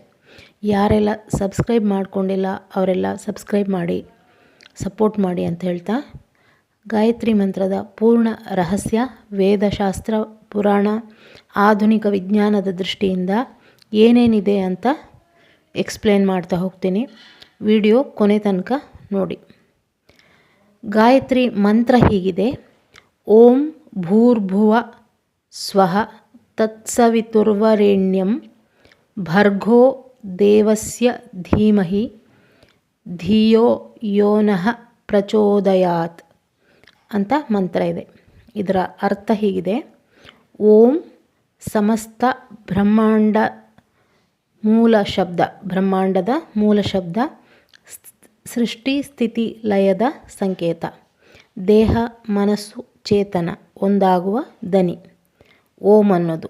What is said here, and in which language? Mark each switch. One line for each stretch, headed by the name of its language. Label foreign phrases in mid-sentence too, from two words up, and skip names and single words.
Kannada: ಯಾರೆಲ್ಲ ಸಬ್ಸ್ಕ್ರೈಬ್ ಮಾಡ್ಕೊಂಡಿಲ್ಲ ಅವರೆಲ್ಲ ಸಬ್ಸ್ಕ್ರೈಬ್ ಮಾಡಿ, ಸಪೋರ್ಟ್ ಮಾಡಿ ಅಂತ ಹೇಳ್ತಾ, ಗಾಯತ್ರಿ ಮಂತ್ರದ ಪೂರ್ಣ ರಹಸ್ಯ ವೇದಶಾಸ್ತ್ರ, ಪುರಾಣ, ಆಧುನಿಕ ವಿಜ್ಞಾನದ ದೃಷ್ಟಿಯಿಂದ ಏನೇನಿದೆ ಅಂತ ಎಕ್ಸ್ಪ್ಲೇನ್ ಮಾಡ್ತಾ ಹೋಗ್ತೀನಿ. ವಿಡಿಯೋ ಕೊನೆ ತನಕ ನೋಡಿ. ಗಾಯತ್ರಿ ಮಂತ್ರ ಹೀಗಿದೆ:
Sanskrit: ಓಂ ಭೂರ್ಭುವ ಸ್ವಃ ತತ್ಸವಿತುರ್ವರೆಣ್ಯಂ ಭರ್ಗೋ ದೇವಸ್ಯ ಧೀಮಹಿ ಧಿಯೋ ಯೋನಃ ಪ್ರಚೋದಯಾತ್
Kannada: ಅಂತ ಮಂತ್ರ ಇದೆ. ಇದರ ಅರ್ಥ ಹೀಗಿದೆ: ಓಂ ಸಮಸ್ತ ಬ್ರಹ್ಮಾಂಡದ ಮೂಲ ಶಬ್ದ, ಸೃಷ್ಟಿ ಸ್ಥಿತಿ ಲಯದ ಸಂಕೇತ, ದೇಹ ಮನಸ್ಸು ಚೇತನ ಒಂದಾಗುವ ದನಿ ಓಂ ಅನ್ನೋದು.